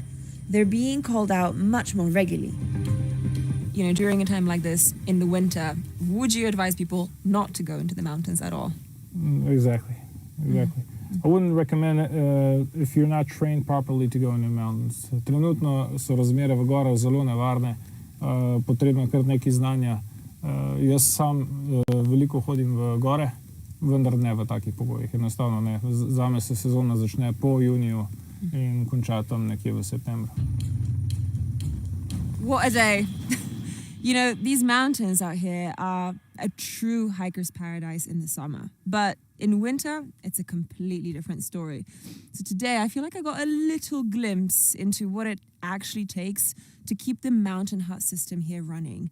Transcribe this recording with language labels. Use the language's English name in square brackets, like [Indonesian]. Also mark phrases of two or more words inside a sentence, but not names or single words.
[English] They're being called out much more regularly. You know, during a time like this, in the winter, would you advise people not to go into the mountains at all? Exactly. I wouldn't recommend if you're not trained properly to go in the mountains. [Slovenian] Trenutno so razmere v gorah zelo nevarne, potrebno je kar nekaj znanja. Jaz sam veliko hodim v gore, vendar ne v takih pogojih. Enostavno ne. Zame se sezona začne po juniju in konča tam nekje v septembru. [English] What a day. You know, these mountains out here are a true hiker's paradise in the summer. But in winter, it's a completely different story. So today, I feel like I got a little glimpse into what it actually takes to keep the mountain hut system here running.